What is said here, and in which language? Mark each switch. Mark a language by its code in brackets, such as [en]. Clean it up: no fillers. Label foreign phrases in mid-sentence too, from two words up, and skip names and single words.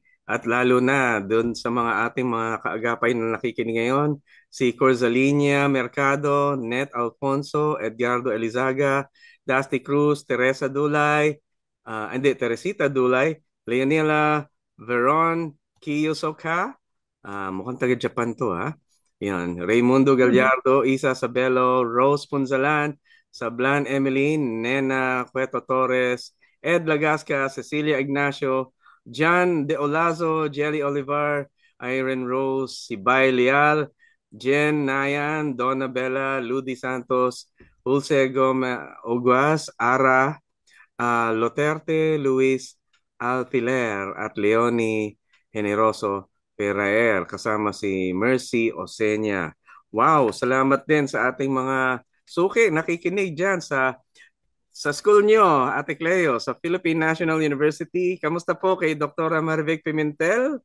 [tl] At lalo na doon sa mga ating mga kaagapay na nakikinig ngayon, si Corzalinia Mercado, Net Alfonso, Edgardo Elizaga, Dusty Cruz, Teresita Dulay, Leonela Veron Kiyosoka, mukhang taga-Japan to Yan, Raimundo Gallardo, Isa Sabelo, Rose Punzalan, Sablan Emeline, Nena Cueto Torres, Ed Lagasca, Cecilia Ignacio, John De Olazo, Jelly Olivar, Irene Rose, Sibay Leal, Jen Nayan, Donna Bella, Ludi Santos, Dulce Gomez Oguas, Ara, Loterte, Luis Alfiler at Leonie Generoso Peraer, kasama si Mercy Osenia. Wow, salamat din sa ating mga suki nakikinig dyan sa school nyo, Ate Cleo, sa Philippine National University. Kamusta po kay Dr. Marvic Pimentel?